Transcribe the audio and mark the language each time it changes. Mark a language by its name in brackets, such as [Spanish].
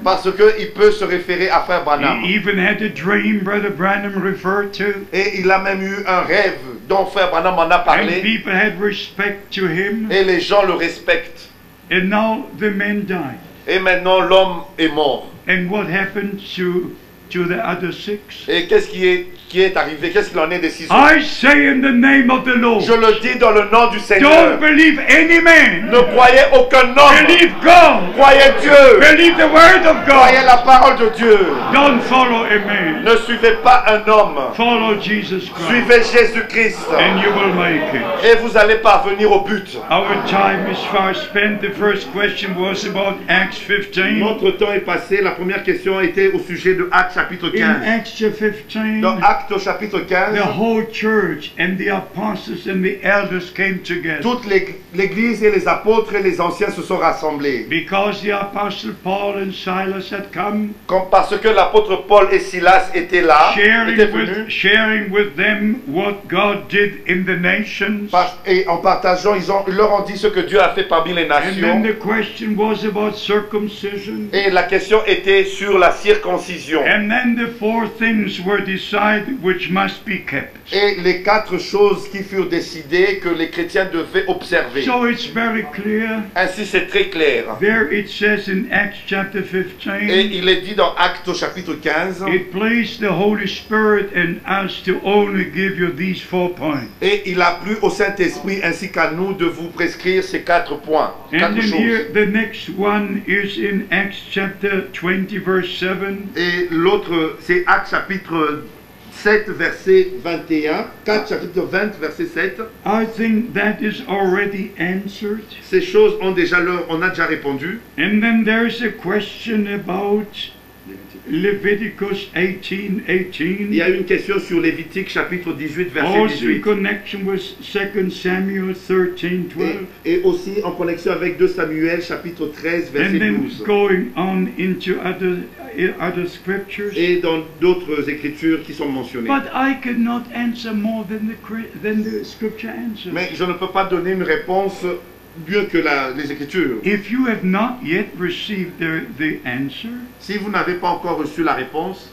[French] Parce qu'il peut se référer à Frère Branham. [English] He even had a dream Brother Branham referred to. [French] Et il a même eu un rêve dont Frère Branham en a [English] And [French] parlé. [English] people had respect to him. [French] Et les gens le respectent. [English] And now the man died. [French] Et maintenant l'homme est mort. [English] And what happened to the other six? [French] Et qu'est-ce qui est arrivé? Qu'est-ce qu'il en est des 6 autres? [English] I say in the name of the Lord, [French] Je le dis dans le nom du [English] don't [French] Seigneur. [English] believe any man. [French] Ne croyez aucun homme. [English] Believe God. [French] Croyez Dieu. [English] Believe the word of [French] Croyez [English] God. [French] la parole de Dieu. [English] Don't follow a man. [French] Ne suivez pas un homme. [English] Follow Jesus Christ. [French] Suivez Jésus-Christ. [English] And you will make it. [French] Et vous allez parvenir au but. [English] Our time is far spent. The first question was about Acts 15. [French] Notre temps est passé. La première question était au sujet de Actes chapitre [English] In [French] 15. [English] Acts 15, [French] Dans Actes au chapitre 15, [English] the whole church and the apostles and the elders came together. [French] toute l'église et les apôtres et les anciens se sont rassemblés. [English] Because the apostle Paul and Silas had come, [French] Parce que l'apôtre Paul et Silas étaient là, étaient venus. [English] sharing with them what God did in the nations. [French] Et en partageant, ils leur ont dit ce que Dieu a fait parmi les [English] And then the question was about circumcision. [French] Et la question était sur la circoncision. [English] And then the four things were decided which must be kept. [French] Et les 4 choses qui furent décidées que les chrétiens devaient observer. [English] So it's very clear. [French] Ainsi, c'est très clair. [English] There it says in Acts chapter [French] Et [English] 15, [French] il est dit dans Actes au chapitre 15, [English] it pleased the Holy Spirit and us to only give you these 4 points. [French] et il a plu au Saint-Esprit ainsi qu'à nous de vous prescrire ces 4 points, [English] And [French] 4 [English] then [French] choses. [English] here the next one is in Acts chapter 20 verse 7. [French] Et l'autre, c'est Actes chapitre 7, verset 21. 4 chapitre 20, verset 7. [English] I think that is already answered. [French] Ces choses on a déjà répondu. [English] And then there's a question about Leviticus 18:18. [French] Il y a une question sur Lévitique chapitre 18, verset [English] Also in [French] 18. [English] connection with 2 Samuel 13:12. [French] Et aussi en connexion avec 2 Samuel chapitre 13, verset [English] And then [French] 12. [English] going on into other scriptures. [French] Et dans d'autres écritures qui sont mentionnées. [English] But I cannot answer more than the scripture answers. [French] Mais je ne peux pas donner une réponse mieux que les écritures. [English] If you have not yet received the answer, [French] Si vous n'avez pas encore reçu la réponse,